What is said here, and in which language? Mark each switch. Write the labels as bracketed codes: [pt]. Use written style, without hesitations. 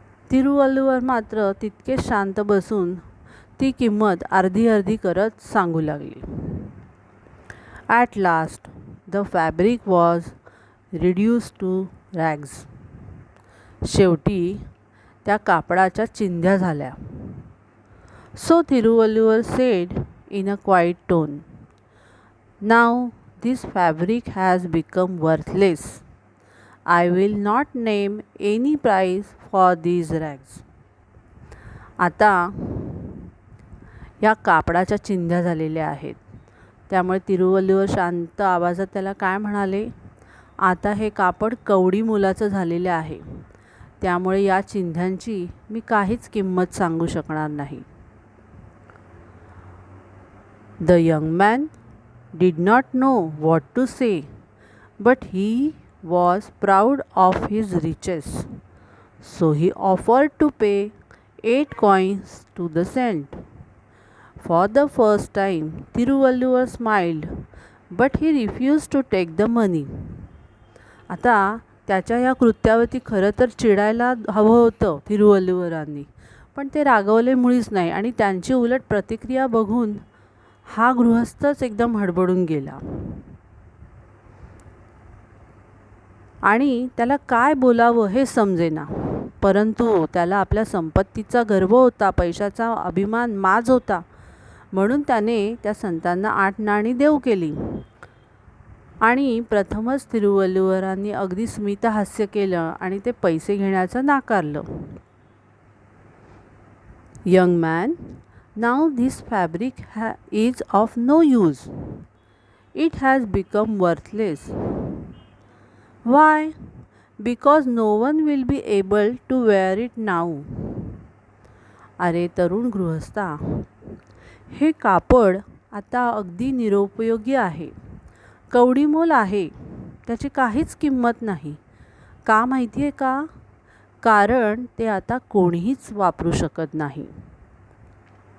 [mr] तिरुवल्लुवर मात्र तितके शांत बसून ती किंमत अर्धी करत सांगू लागली. [en] At last the fabric was reduced to rags. [mr] शेवटी त्या कापडाच्या चिंध्या झाल्या. [en] So Thiruvalluvar said in a quiet tone, "Now this fabric has become worthless. I will not name any price for these rags." [mr] आता या कापडाच्या चिंध्या झालेल्या आहेत. त्यामुळे तिरुवल्लुवर शांत आवाजात त्याला काय म्हणाले? आता हे कापड कवडी मोलाचं झालेलं आहे, त्यामुळे या चिंध्यांची मी काहीच किंमत सांगू शकणार नाही. [en] The young man did not know what to say, but he was proud of his riches. So he offered to pay 8 coins to the saint. For the first time, Thiruvalluvar smiled, but he refused to take the money. [mr] आता त्याच्या या कृत्यावरती खरं तर चिडायला हवं होतं तिरुवल्लुवरांनी, पण ते रागवले मुळीच नाही. आणि त्यांची उलट प्रतिक्रिया बघून हा गृहस्थच एकदम हडबडून गेला आणि त्याला काय बोलावं हे समजेना. परंतु त्याला आपल्या संपत्तीचा गर्व होता, पैशाचा अभिमान, माज होता, म्हणून त्याने त्या संतांना 8 नाणी देऊ केली. आणि प्रथमच तिरुवल्लुवरांनी अगदी स्मितहास्य केलं आणि ते पैसे घेण्याचं नाकारलं. [en] Young man, now this fabric is of no use. It has become worthless. Why? Because no one will be able to wear it now. [mr] अरे तरुण गृहस्था, हे कापड आता अगदी निरुपयोगी आहे, कवडीमोल आहे, त्याची काहीच किंमत नाही. का माहिती आहे का? कारण ते आता कोणीच वापरू शकत नाही. [en] Do you know